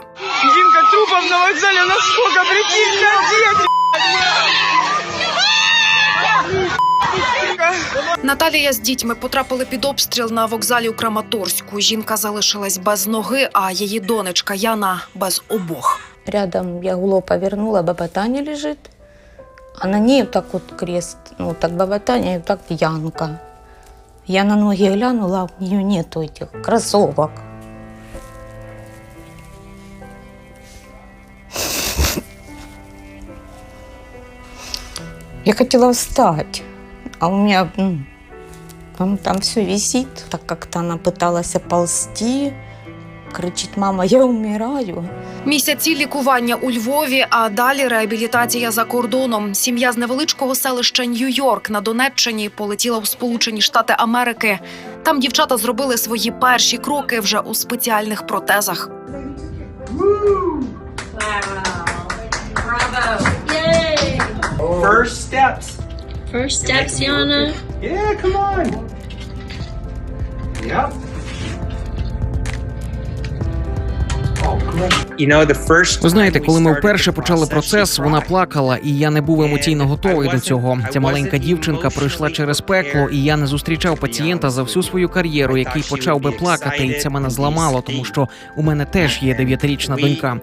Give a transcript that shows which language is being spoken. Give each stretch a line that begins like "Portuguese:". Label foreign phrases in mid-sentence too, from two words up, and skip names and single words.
Ukrainian: Жінка трупов на вокзалі, у нас сколько, прикинь, людей! Наталія з дітьми потрапили під обстріл на вокзалі у Краматорську. Жінка залишилась без ноги, а її донечка Яна – без обох.
Russian: Рядом я голову повернула, баба Таня лежит. А на ней вот так вот крест, так баба Таня, и вот так Янка. Я на ноги глянула, а у нее нету этих кроссовок. Я хотела встать, а у меня там все висит. Так как-то она пыталась ползти, кричить: «Мама, я умираю».
Ukrainian: Місяці лікування у Львові, а далі реабілітація за кордоном. Сім'я з невеличкого селища Нью-Йорк на Донеччині полетіла в Сполучені Штати Америки. Там дівчата зробили свої перші кроки вже у спеціальних протезах.
English: First steps. First steps, Yana. Yeah, come on. Yep.
Ukrainian: Ви знаєте, коли ми вперше почали процес, вона плакала, і я не був емоційно готовий до цього. Ця маленька дівчинка пройшла через пекло, і я не зустрічав пацієнта за всю свою кар'єру, який почав би плакати, і це мене зламало, тому що у мене теж є 9-річна донька.